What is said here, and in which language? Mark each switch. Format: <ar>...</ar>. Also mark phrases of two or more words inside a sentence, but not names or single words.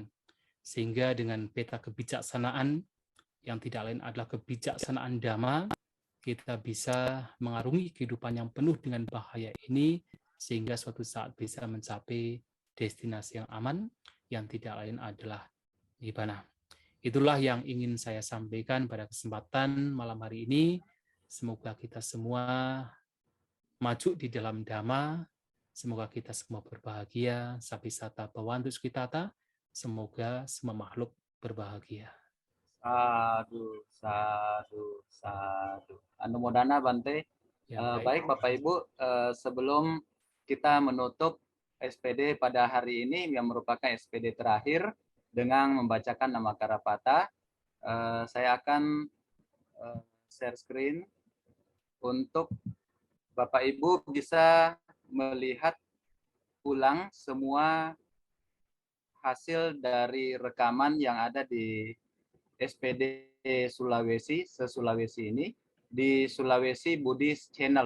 <id>Sehingga dengan peta kebijaksanaan yang tidak lain adalah kebijaksanaan Dhamma, kita bisa mengarungi kehidupan yang penuh dengan bahaya ini, sehingga suatu saat bisa mencapai destinasi yang aman, yang tidak lain adalah Nibbana. Itulah yang ingin saya sampaikan pada kesempatan malam hari ini. Semoga kita semua maju di dalam Dhamma, semoga kita semua berbahagia,</id> <pi>sapisata bhavantu sukhitata,</pi> <id>semoga semua makhluk berbahagia.</id> <pi>Sadu, sadu, sadu.</pi> <id>Anumodana Bante. Ya, baik Bapak Ibu, sebelum kita menutup SPD pada hari ini yang merupakan SPD terakhir dengan membacakan nama Karapata, saya akan</id> <en>share screen</en> <id>untuk Bapak Ibu bisa melihat ulang semua hasil dari rekaman yang ada di SPD Sulawesi, se-Sulawesi ini, di Sulawesi Buddhist Channel.</id>